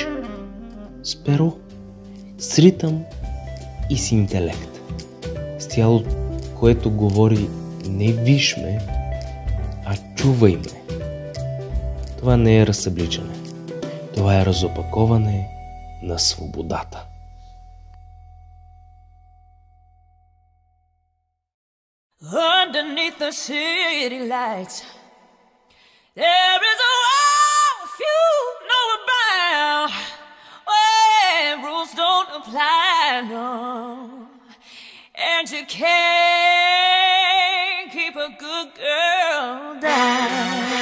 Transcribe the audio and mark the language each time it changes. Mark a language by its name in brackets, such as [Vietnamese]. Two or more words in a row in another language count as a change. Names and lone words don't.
[Bulgarian] С перо, с ритъм и с интелект. С тяло, което говори: не виж ме, а чувай ме. Това не е разсъбличане. Това е разопаковане на свободата. [English] Underneath the city lights, there is a world few know about, where rules don't apply, no, and you can't keep a good girl down.